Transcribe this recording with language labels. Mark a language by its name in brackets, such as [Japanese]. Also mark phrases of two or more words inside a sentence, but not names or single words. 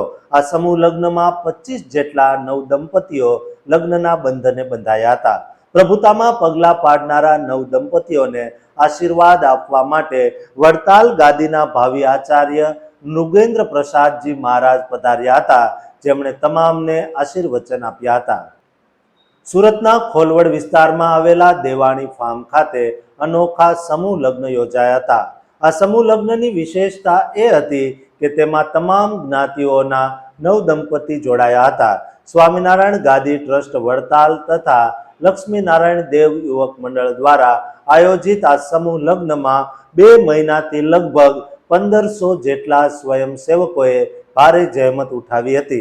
[Gujarati] આ સમૂહ લગ્નમાં 25 જેટલા નવ દંપતિઓ લગ્નના બંધને બંધાયા હતા। પ્રભુતામાં પગલા પાડનારા નવ દંપતિઓને આશીર્વાદ આપવા માટે વડતાલ ગાદીના ભાવી આચાર્ય નુગેન્દ્ર પ્રસાદ જી મહારાજ પધાર્યા હતા, જેમણે तमाમને આશીર્વચન આપ્યા હતા। સુરતના ખોલવડ વિસ્તારમાં આવેલા દેવાણી ફાર્મ ખાતે અનોખા સમૂહ લગ્ન યોજાયા હતા। આ સમૂહ લગ્નની વિશેષતા એ હતી કે તેમાં તમામ જ્ઞાતિઓના નવ દંપતી જોડાયા હતા। સ્વામિનારાયણ ગાદી ટ્રસ્ટ વડતાલ તથા લક્ષ્મી નારાયણ દેવ યુવક મંડળ દ્વારા આયોજિત આ સમૂહ લગ્નમાં 2 મહિનાથી લગભગ 1500 જેટલા સ્વયંસેવકોએ ભારે જહેમત ઉઠાવી હતી।